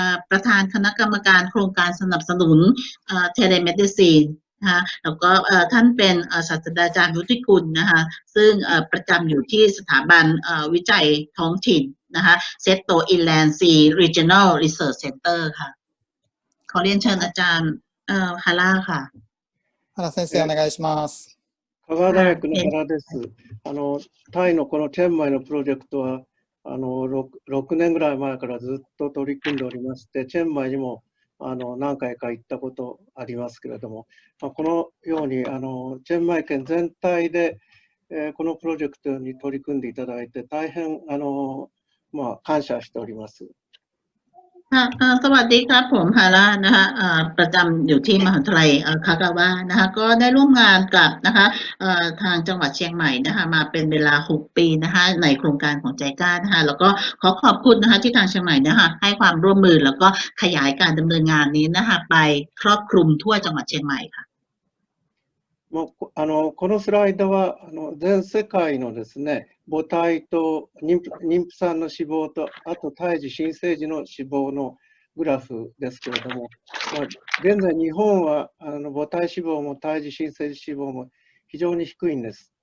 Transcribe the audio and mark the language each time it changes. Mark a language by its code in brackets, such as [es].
[th] ประธานคณะกรรมการโครงการสนับสนุนTelemedicine นะคะแล้วก็ท่านเป็นศาสตราจารย์วุฒิกุลนะคะซึ่งประจำอยู่ที่สถาบันวิจัยท้องถิ่นนะคะเซตโตอินแลนด์ซี Regional Research Center ค่ะขอเรียนเชิญอาจารย์ฮาร่าค่ะ [ja] 原先生お願いします。香川大学の原です。タイのこのチェンマイのプロジェクトは6年ぐらい前からずっと取り組んでおりまして、チェンマイにも何回か行ったことありますけれども、このようにチェンマイ県全体で、このプロジェクトに取り組んでいただいて大変感謝しております。 [th] สวัสดีครับผมฮาร่านะคะประจำอยู่ที่มหาวิทยาลัยคากาวะนะคะก็ได้ร่วมงานกับนะคะทางจังหวัดเชียงใหม่นะคะมาเป็นเวลา6 ปีนะคะในโครงการของใจกล้านะคะแล้วก็ขอบคุณนะคะที่ทางเชียงใหม่นะคะให้ความร่วมมือแล้วก็ขยายการดำเนินงานนี้นะคะไปครอบคลุมทั่วจังหวัดเชียงใหม่ค่ะ [ja] このスライドは全世界のですね、母体と妊婦さんの死亡と、あと胎児新生児の死亡のグラフですけれども、現在日本は母体死亡も胎児新生児死亡も非常に低いんです。